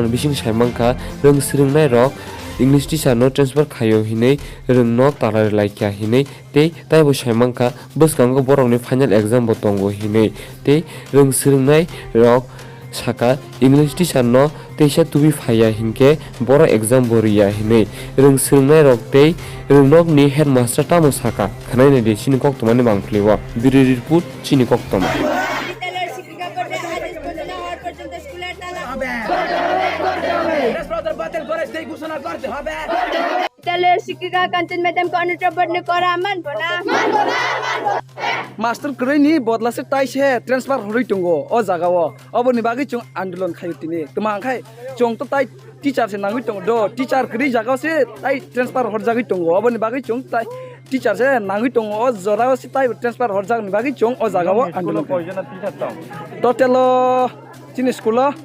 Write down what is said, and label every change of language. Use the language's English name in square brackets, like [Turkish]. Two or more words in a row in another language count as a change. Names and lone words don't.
[Kok Borok] bising saimangkha Rwngswrwng rok [English] English teacher [Kok Borok] no transfer Khaio hinei rwngnok tarai laikha hinei tei taibo saimangkha bwskango borokni [English] final exam [Kok Borok] bo tongo hinei tei Rwngswrwng rok saka [English] English teacher [Kok Borok] no teisa tubi phaya hingke boro exam boria hinei Rwngswrwng rok tei rwngnok ni headmaster tamo saka khanai ne de chini koktomani mangphliwa biri report chini koktoma [Bangla] বিদ্যালয়ের শিক্ষিকা কাঞ্চন ম্যাডামকে অনুপ্রবণ করা মানবো না [Bodo] मास्टर करैनि बदलासे ताइसे ट्रान्सफर हरै दंगो अ जागाव अबनि बागै जों आन्दोलन खायतिनि तमांखाय जों तो ताइ टीचर से नांगै दंगो द टीचर करै जागावसे ताइ ट्रान्सफर हर जागै दंगो अबनि बागै जों ताइ टीचर से नांगै दंगो अ जरावसे ताइ ट्रान्सफर हर जागनि बागै जों अ जागाव आन्दोलन कयजना टीचर दं टोटल चिनि स्कुल